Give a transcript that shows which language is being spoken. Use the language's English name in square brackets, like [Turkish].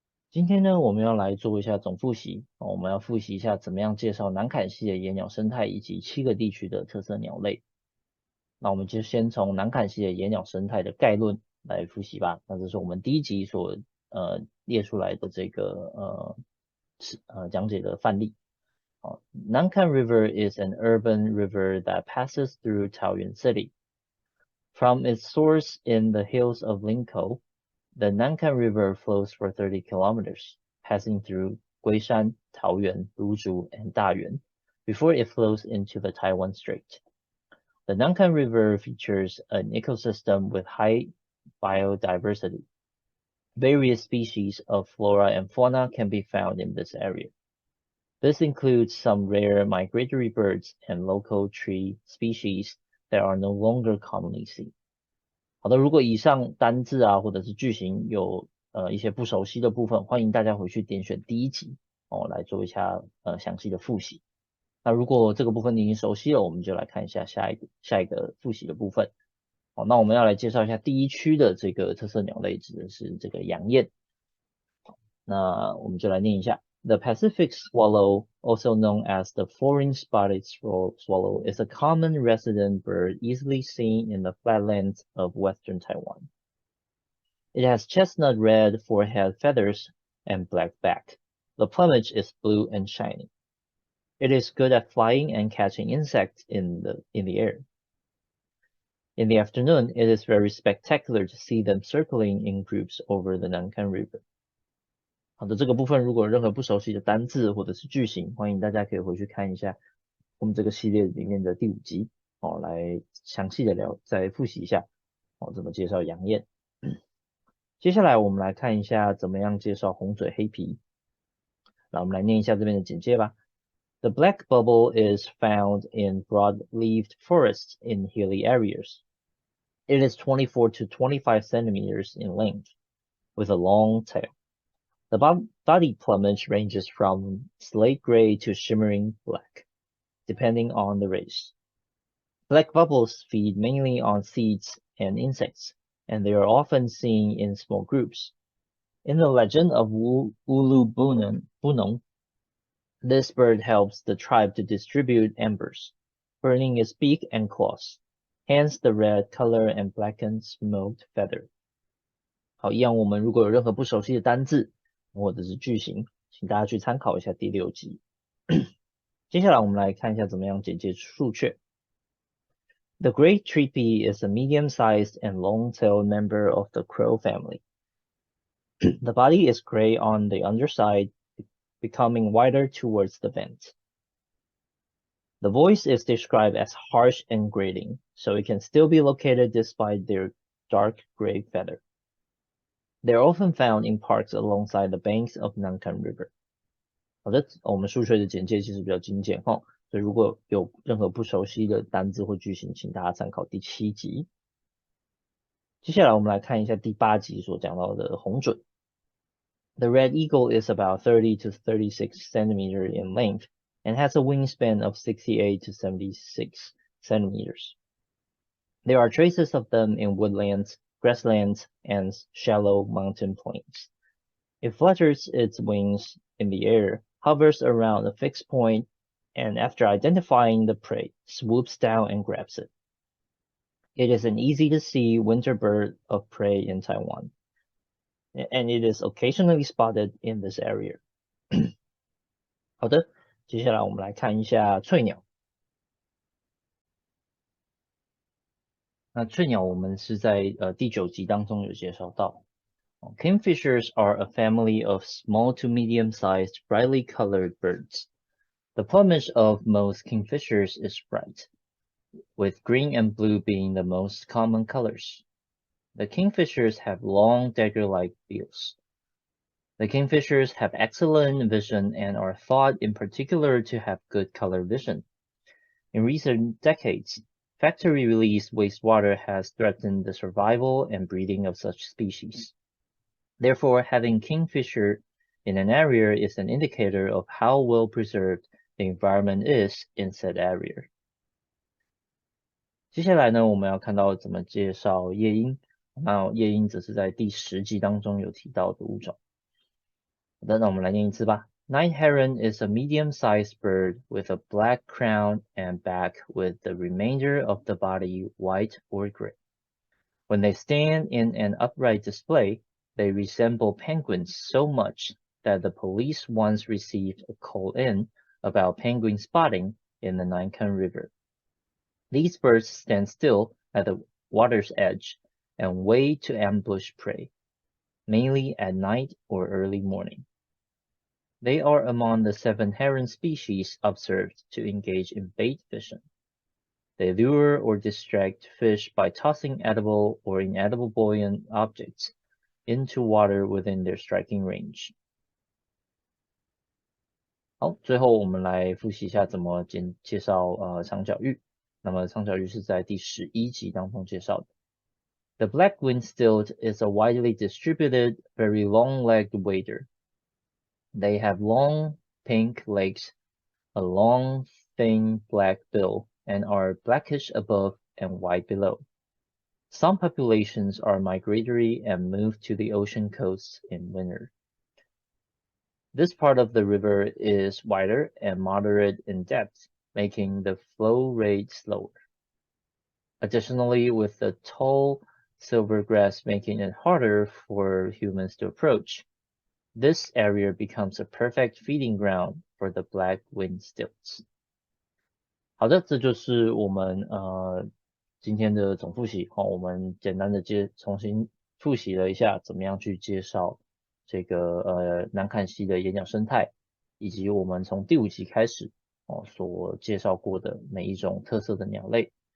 [Chinese] 今天呢，我们要来做一下总复习我们要复习一下怎么样介绍南崁溪的野鸟生态以及7个地区的特色鸟类。那我们就先从南崁溪的野鸟生态的概论来复习吧。那这是我们第一集所列出来的这个讲解的范例。 [English] Nankan River is an urban river that passes through Taoyuan City. From its source in the hills of Linkou, the Nankan River flows for 30 kilometers, passing through Guishan, Taoyuan, Luzhu, and Dayuan, before it flows into the Taiwan Strait. The Nankan River features an ecosystem with high biodiversity. Various species of flora and fauna can be found in this area. This includes some rare migratory birds and local tree species that are no longer commonly seen. [Chinese] 好的，如果以上单字或者是句型有一些不熟悉的部分，欢迎大家回去点选第一集来做一下详细的复习。那如果这个部分你已经熟悉了，我们就来看一下下一个复习的部分。那我们要来介绍一下第一区的这个特色鸟类，指的是这个洋雁。那我们就来念一下。 [English] The Pacific swallow, also known as the foreign spotted swallow, is a common resident bird easily seen in the flatlands of western Taiwan. It has chestnut red forehead feathers and black back. The plumage is blue and shiny. It is good at flying and catching insects in the air. In the afternoon, it is very spectacular to see them circling in groups over the Nankan River. [Chinese] 好的，这个部分如果有任何不熟悉的单字或者是句型，欢迎大家可以回去看一下我们这个系列里面的第5集来详细的再复习一下怎么介绍洋雁。接下来我们来看一下怎么样介绍红嘴黑皮。那我们来念一下这边的简介吧。 [English] The black bubble is found in broad-leaved forests in hilly areas. It is 24 to 25 centimeters in length, with a long tail. The body plumage ranges from slate gray to shimmering black, depending on the race. Black bubbles feed mainly on seeds and insects, and they are often seen in small groups. In the legend of Ulu Bunong, this bird helps the tribe to distribute embers, burning its beak and claws, hence the red color and blackened smoked feather. [Chinese] 好，一样我们如果有任何不熟悉的单字或者是句型，请大家去参考一下第6集。接下来我们来看一下怎么样简介树雀。 [English] The great treepie is a medium-sized and long-tailed member of the crow family. The body is gray on the underside, becoming whiter towards the vent. The voice is described as harsh and grating, so it can still be located despite their dark gray feather. They are often found in parks alongside the banks of Nankan River. [Chinese] 好的，我们树雀的简介其实比较精简所以如果有任何不熟悉的单字或句型，请大家参考第7集。接下来我们来看一下第8集所讲到的红隼。 [English] The red eagle is about 30 to 36 centimeters in length and has a wingspan of 68 to 76 centimeters. There are traces of them in woodlands, grasslands, and shallow mountain plains. It flutters its wings in the air, hovers around a fixed point, and after identifying the prey, swoops down and grabs it. It is an easy-to-see winter bird of prey in Taiwan, and it is occasionally spotted in this area. [Chinese] 好的，接下来我们来看一下翠鸟。那翠鸟我们是在第9集当中有介绍到。 [English] Kingfishers are a family of small to medium-sized, brightly colored birds. The plumage of most kingfishers is bright. with green and blue being the most common colors. The kingfishers have long dagger-like bills. The kingfishers have excellent vision and are thought in particular to have good color vision. In recent decades, factory-released wastewater has threatened the survival and breeding of such species. Therefore, having kingfisher in an area is an indicator of how well preserved the environment is in said area. [Chinese] 接下来呢，我们要看到怎么介绍夜莺。那夜莺则是在第10集当中有提到的物种。好的，那我们来念一次吧。 [English] Night heron is a medium-sized bird with a black crown and back with the remainder of the body white or gray. When they stand in an upright display, they resemble penguins so much that the police once received a call-in about penguin spotting in the Namkhan River. These birds stand still at the water's edge and wait to ambush prey, mainly at night or early morning. They are among the 7 heron species observed to engage in bait fishing. They lure or distract fish by tossing edible or inedible buoyant objects into water within their striking range. [Chinese] 好，最后我们来复习一下怎么介绍长角玉。那么长角玉是在第11集当中介绍的。 [English] The black-winged stilt is a widely distributed, very long-legged wader. They have long, pink legs, a long, thin black bill, and are blackish above and white below. Some populations are migratory and move to the ocean coasts in winter. This part of the river is wider and moderate in depth, making the flow rate slower. Additionally, with the tall silvergrass making it harder for humans to approach, this area becomes a perfect feeding ground for the black-winged stilts. [Chinese] 好的，这就是我们今天的总复习。我们简单的重新复习了一下怎么样去介绍这个南崁溪的野鸟生态，以及我们从第5集开始所介绍过的每一种特色的鸟类。